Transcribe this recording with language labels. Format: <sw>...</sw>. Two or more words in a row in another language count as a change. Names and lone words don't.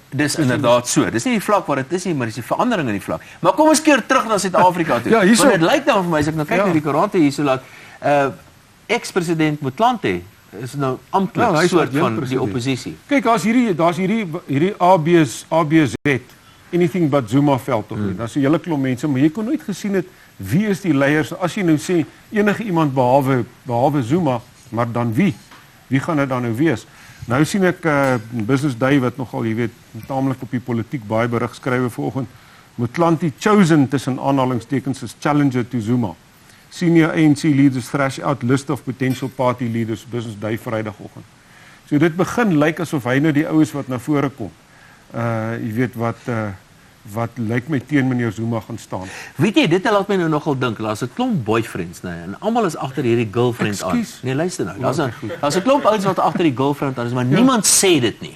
<af>Dis inderdaad so. Dis nie die vlak waar dit is nie, maar dis die verandering in die vlak. Maar kom ons keer terug na Suid-Afrika toe. Ja, hierso. Want dit lyk dan vir my as ek nou kyk na die koerante hierso laat ex-president Motlanthe is nou amptelik soort van die oppositie. Kyk, daar's hierdie ABZ,</af> <en>anything but Zuma</en> <af>veld tog. Daar's 'n hele klomp mense, maar jy kon nooit gesien het wie is die leiers? As jy nou sê enige iemand behalwe Zuma, maar dan wie? Wie gaan dit dan nou wees? Nou sien ek Business Day wat nogal, jy weet, taamlik op die politiek baie berig skrywe vanoggend.</af> <en>Motlanthe chosen</en> <af>tussen aanhalingstekens</af> <en>as challenger to Zuma. Senior ANC leaders thrash out list of potential party leaders, Business Day Vrydagoggend.</en> <af>So dit begin lyk asof hy nou die oues wat na vore kom. Jy weet wat lyk my teen meneer Zuma gaan staan. Weet jy, dit laat my nou nogal dink, daar's 'n klomp boyfriends, nee, en almal is agter hierdie girlfriend aan. Nee, luister nou, daar's 'n klomp ouens wat agter die girlfriend aan is, maar niemand sê dit nie.</af>